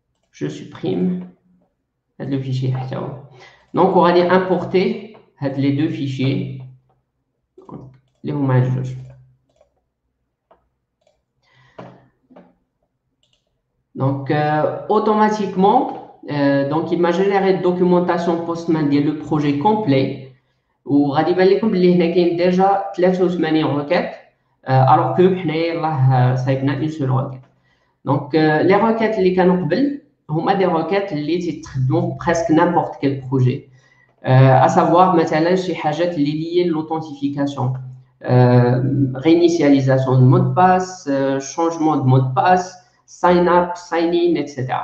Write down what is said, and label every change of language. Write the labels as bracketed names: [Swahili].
[French] Je supprime le fichier. Donc on va importer les deux fichiers. Les hommages. Donc automatiquement, donc il m'a généré une documentation Postman le projet complet. [Arabic] Ou غادي يبان لكم بلي هنا كاين [French] déjà 83 requêtes. Alors que [Arabic] حنايا صايبنا [French] une seule requête. Donc les requêtes [Arabic] اللي كانوا قبل هما [French] des requêtes [Arabic] اللي تيتخدموا [French] presque n'importe quel projet. À savoir [Arabic] مثلا شي حاجات اللي [French] liées l'authentification, réinitialisation de mot de passe, changement de mot de passe, sign up, sign in, etc.